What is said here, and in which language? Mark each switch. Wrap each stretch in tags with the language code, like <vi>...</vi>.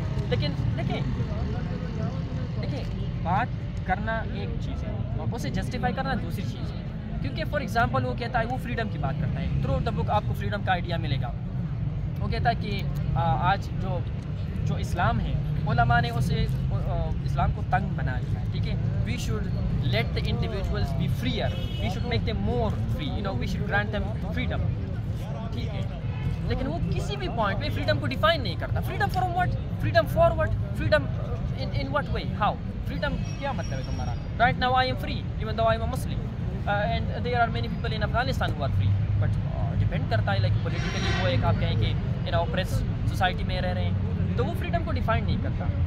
<ur>لیکن دیکھیں بات کرنا ایک چیز ہے اور اسے جسٹیفائی کرنا دوسری چیز ہے. کیونکہ فار ایگزامپل وہ کہتا ہے, وہ فریڈم کی بات کرتا ہے. تھرو دا بک آپ کو فریڈم کا آئیڈیا ملے گا. وہ کہتا ہے کہ آج جو اسلام ہے, علماء نے اسے اسلام کو تنگ بنا دیا ہے, ٹھیک ہے.</ur> <en>We should let the individuals be freer, we should make them more free, we should grant them freedom, ٹھیک ہے.</en> <ur>لیکن وہ کسی بھی پوائنٹ پہ فریڈم کو ڈیفائن نہیں کرتا.</ur> <en>Freedom from what, freedom forward, freedom in what way, how.</en> <ur>Freedom کیا مطلب ہے تمہارا؟</ur> <en>Right now I am free even though I am a Muslim and there are many people in Afghanistan who are free.</en> <ur>But depend کرتا ہے like politically, وہ ایک آپ کہیں کہ ان اوپریس سوسائٹی میں رہ رہے ہیں, تو وہ فریڈم کو ڈیفائن نہیں کرتا.</ur>